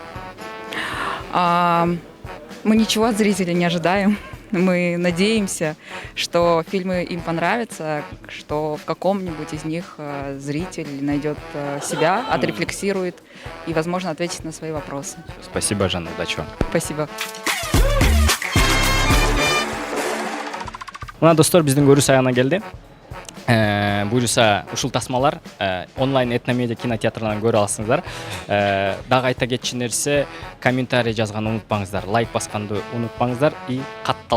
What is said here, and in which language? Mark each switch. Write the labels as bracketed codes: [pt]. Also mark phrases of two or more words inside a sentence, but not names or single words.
[ru] Мы ничего от зрителей не ожидаем. Мы надеемся, что фильмы им понравятся, что в каком-нибудь из них зритель найдет себя, отрефлексирует и, возможно, ответит на свои вопросы. Спасибо, Жанна, удачи вам. Спасибо. [ky] Мына достор, биздин көрүү аягына келди. Буюрса ушул тасмалар онлайн Этномедиа кинотеатрынан көрө аласыңыздар. Дагы айта кетчү нерсе, комментарий жазганды унутпаңыздар, лайк басканды унутпаңыздар и катталганды.